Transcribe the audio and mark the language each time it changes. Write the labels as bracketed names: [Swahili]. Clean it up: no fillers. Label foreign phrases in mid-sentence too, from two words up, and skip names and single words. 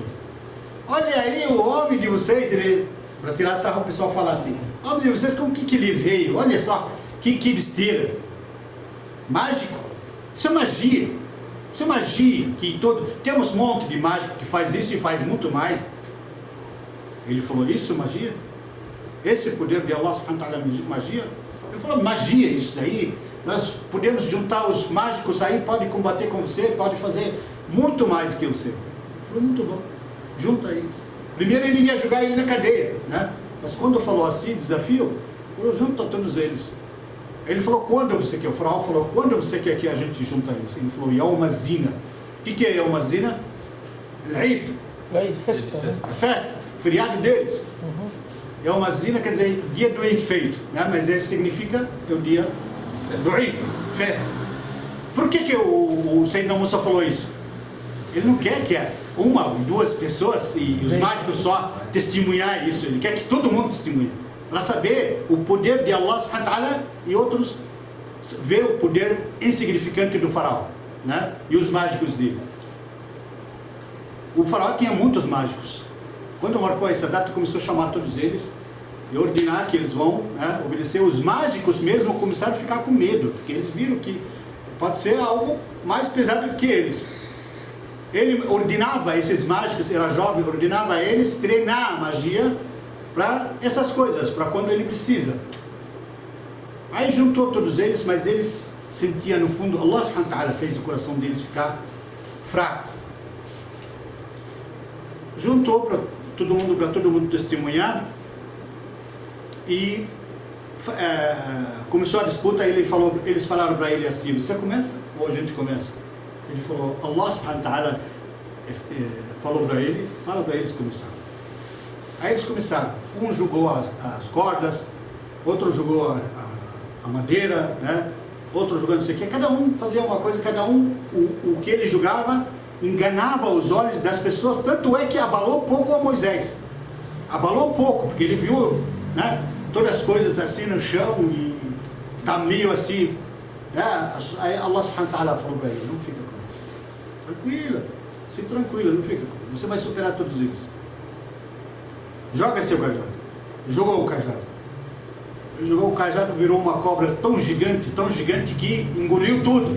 [Portuguese] Olha aí o homem de vocês, para tirar sarro o pessoal fala assim, o homem de vocês com o que ele veio, olha só, que besteira. Mágico, isso é magia. Isso é magia, temos um monte de mágico que faz isso e faz muito mais. Ele falou, isso é magia? Esse poder de [Arabic] الله سبحانه وتعالى [Portuguese] é magia? Ele falou, magia, isso daí, nós podemos juntar os mágicos aí, pode combater com você, pode fazer muito mais que você. Ele falou, muito bom, junta isso. Primeiro ele ia jogar ele na cadeia, né? Mas quando falou assim, desafio, falou, junta todos eles. Ele falou, quando você quer? O faraó falou, quando você quer que a gente junta eles? Ele falou, [Arabic] يوم الزينة. [Portuguese] O que é [Arabic] يوم الزينة? [Portuguese] Eid. Festa. A festa, o feriado deles. [Arabic] يوم الزينة [Portuguese] quer dizer dia do enfeito, né? Mas isso significa o dia do Eid, festa. Por que o Sayyidina Musa falou isso? Ele não quer que uma ou duas pessoas e os mágicos só testemunhar isso. Ele quer que todo mundo testemunhe. Para saber o poder de [Arabic] الله سبحانه وتعالى [Portuguese] e outros ver o poder insignificante do faraó, né? E os mágicos dele. O faraó tinha muitos mágicos. Quando marcou essa data, começou a chamar todos eles e ordenar que eles vão, né, obedecer. Os mágicos mesmo começaram a ficar com medo, porque eles viram que pode ser algo mais pesado do que eles. Ele ordenava esses mágicos, era jovem, ordenava eles treinar a magia para essas coisas, para quando ele precisa. Aí juntou todos eles, mas eles sentiam no fundo, [Arabic] الله سبحانه وتعالى [Portuguese] fez o coração deles ficar fraco. Juntou para todo mundo testemunhar e começou a disputa. Eles falaram para ele assim, você começa ou a gente começa? Ele falou, [Arabic] الله سبحانه وتعالى [Portuguese] falou para ele, fala para eles começar. Aí eles começaram, um jogou as cordas, outro jogou a madeira, né? Outro jogando não sei o que, cada um fazia uma coisa, cada um, o que ele jogava, enganava os olhos das pessoas, tanto é que abalou pouco a Moisés. Abalou pouco, porque ele viu, né, todas as coisas assim no chão e tá meio assim, né? Aí [Arabic] الله سبحانه وتعالى [Portuguese] falou para ele, não fica com tranquila, não fica. Você vai superar todos eles. Joga seu cajado. Jogou o cajado. Ele jogou o cajado, virou uma cobra tão gigante que engoliu tudo.